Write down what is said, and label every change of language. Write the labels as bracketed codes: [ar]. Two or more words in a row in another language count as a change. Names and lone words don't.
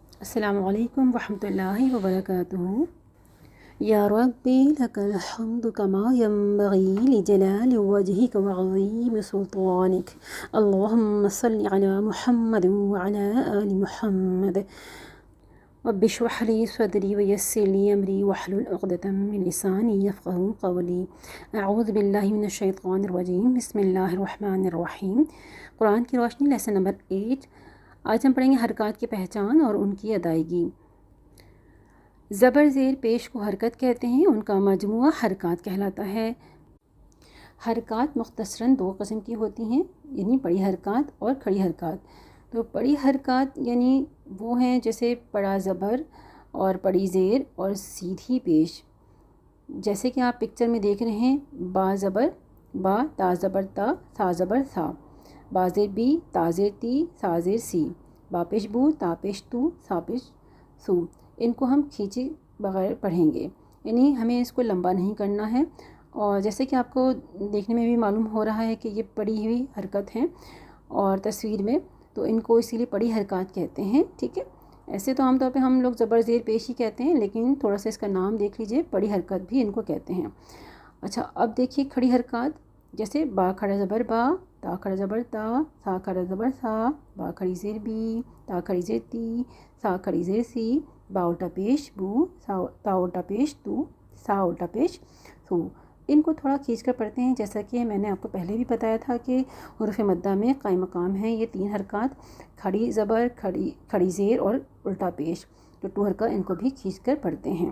[ar] السلام علیکم ورحمۃ اللہ وبرکاتہ۔ یا ربی لک الحمد کما ینبغی لجلال وجہک وعظیم سلطانک، اللہم صل علی محمد وعلی آل محمد، رب اشرح لی صدری ویسر لی امری واحلل عقدۃ من لسانی یفقہوا قولی۔ اعوذ باللہ من الشیطان الرجیم، بسم اللہ الرحمن الرحیم۔ [ur] قرآن کی روشنی، [en] lesson number [ur] 8۔ آج ہم پڑھیں گے حرکات کی پہچان اور ان کی ادائیگی۔ زبر زیر پیش کو حرکت کہتے ہیں، ان کا مجموعہ حرکات کہلاتا ہے۔ حرکات مختصراً دو قسم کی ہوتی ہیں، یعنی پڑی حرکات اور کھڑی حرکات۔ تو پڑی حرکات یعنی وہ ہیں جیسے پڑا زبر اور پڑی زیر اور سیدھی پیش، جیسے کہ آپ پکچر میں دیکھ رہے ہیں۔ با زبر با، تا زبر تا، ثا زبر ثا، با زیر بی، تا زیر تی، ثا زیر سی، با پیش بو، تا پیش تو، ثا پیش سو۔ ان کو ہم کھینچے بغیر پڑھیں گے، یعنی ہمیں اس کو لمبا نہیں کرنا ہے۔ اور جیسے کہ آپ کو دیکھنے میں بھی معلوم ہو رہا ہے کہ یہ پڑی ہوئی حرکت ہیں اور تصویر میں، تو ان کو اسی لیے پڑی حرکات کہتے ہیں، ٹھیک ہے۔ ایسے تو عام طور پہ ہم لوگ زبر زیر پیش ہی کہتے ہیں، لیکن تھوڑا سا اس کا نام دیکھ لیجئے، پڑی حرکت بھی ان کو کہتے ہیں۔ اچھا، اب دیکھیے کھڑی حرکات، جیسے با کھڑا زبر با، تا کھڑا زبر تا، ثا کھڑا زبر ثا، با کھڑی زیر بی، تا کھڑی زیر تی، ثا کھڑی زیر سی، با الٹا پیش بو، تا الٹا پیش تو، ثا الٹا پیش ثو۔ ان کو تھوڑا کھینچ کر پڑھتے ہیں، جیسا کہ میں نے آپ کو پہلے بھی بتایا تھا کہ حروف مدہ میں قائم مقام ہیں یہ تین حرکات، کھڑی زبر، کھڑی زیر اور الٹا پیش، تو ٹو حرکات ان کو بھی کھینچ کر پڑھتے ہیں۔